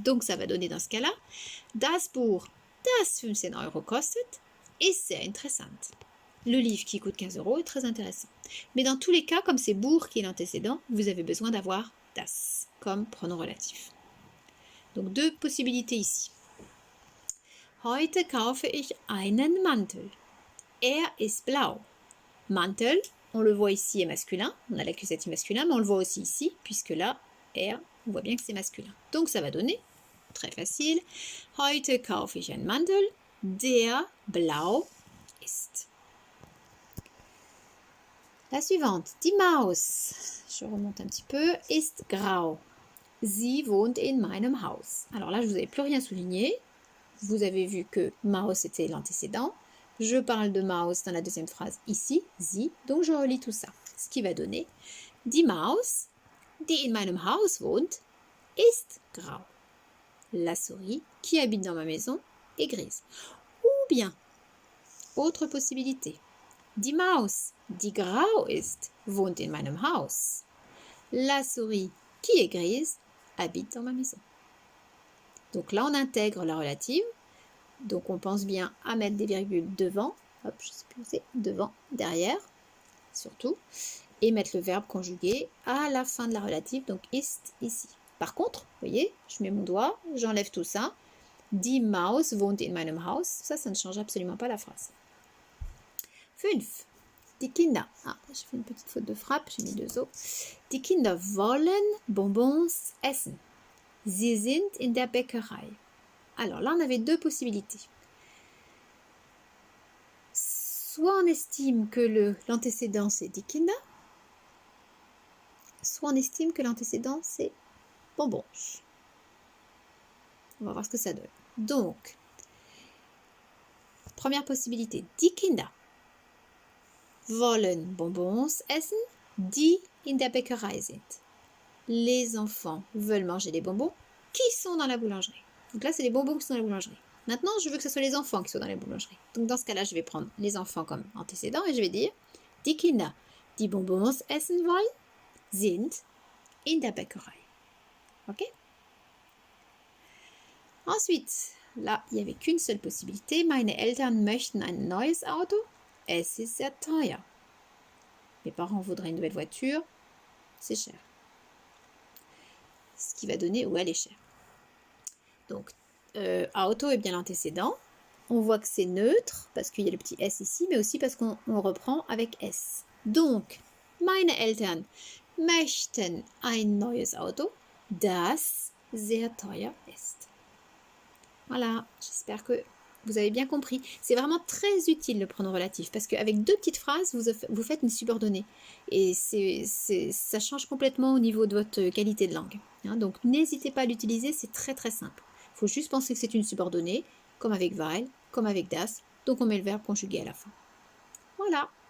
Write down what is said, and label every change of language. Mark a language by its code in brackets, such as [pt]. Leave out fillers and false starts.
[fr] Donc, ça va donner dans ce cas-là, [de] das Buch, das 15 Euro kostet, ist sehr interessant. [fr] Le livre qui coûte 15 euros est très intéressant. Mais dans tous les cas, comme c'est Buch qui est l'antécédent, vous avez besoin d'avoir das comme pronom relatif. Donc 2 possibilités ici. [de] Heute kaufe ich einen Mantel. Ist blau. [fr] Mantel, on le voit ici est masculin. On a l'accusatif masculin, mais on le voit aussi ici, puisque là, on voit bien que c'est masculin. Donc ça va donner, très facile, [de] Heute kaufe ich einen Mantel, der blau ist. [fr] La suivante, [de] die Maus, [fr] je remonte un petit peu, [de] ist grau. Sie wohnt in meinem Haus. [fr] Alors là, je ne vous avais plus rien souligné. Vous avez vu que Maus était l'antécédent. Je parle de Maus dans la deuxième phrase ici, sie, donc je relis tout ça. Ce qui va donner, [de] die Maus, die in meinem Haus wohnt, ist grau. [fr] La souris qui habite dans ma maison est grise. Ou bien, autre possibilité, [de] die Maus, die grau ist, wohnt in meinem Haus. [fr] La souris qui est grise habite dans ma maison. Donc là, on intègre la relative. Donc on pense bien à mettre des virgules devant. Hop, je sais plus où c'est. Devant, derrière, surtout. Et mettre le verbe conjugué à la fin de la relative. Donc ist ici. Par contre, vous voyez, je mets mon doigt, j'enlève tout ça. [de] Die Maus wohnt in meinem Haus. [fr] Ça ne change absolument pas la phrase. 5. [de] Die Kinder. [fr] Ah, j'ai fait une petite faute de frappe, j'ai mis 2 O. [de] Die Kinder wollen Bonbons essen. Sie sind in der Bäckerei. [fr] Alors là, on avait 2 possibilités. Soit on estime que l'antécédent c'est die Kinder, soit on estime que l'antécédent c'est bonbons. On va voir ce que ça donne. Donc, première possibilité, [de] die Kinder wollen Bonbons essen, die in der Bäckerei sind. [fr] Les enfants veulent manger des bonbons qui sont dans la boulangerie. Donc là, c'est les bonbons qui sont dans la boulangerie. Maintenant, je veux que ce soit les enfants qui soient dans la boulangerie. Donc dans ce cas-là, je vais prendre les enfants comme antécédent et je vais dire [de] die Kinder, die Bonbons essen wollen, sind in der Bäckerei. [fr] Ok? Ensuite, là, il n'y avait qu'une seule possibilité. [de] Meine Eltern möchten ein neues Auto. Es ist sehr teuer. [fr] Mes parents voudraient une nouvelle voiture. C'est cher. Ce qui va donner où elle est chère. Donc, auto est bien l'antécédent. On voit que c'est neutre parce qu'il y a le petit S ici, mais aussi parce qu'on reprend avec S. [de] Donc, meine Eltern möchten ein neues Auto, das sehr teuer ist. [fr] Voilà, j'espère que vous avez bien compris. C'est vraiment très utile le pronom relatif parce qu'avec 2 petites phrases, vous faites une subordonnée. Et ça change complètement au niveau de votre qualité de langue. Hein, donc n'hésitez pas à l'utiliser, c'est très très simple. Il faut juste penser que c'est une subordonnée, comme avec weil, comme avec das. Donc on met le verbe conjugué à la fin. Voilà.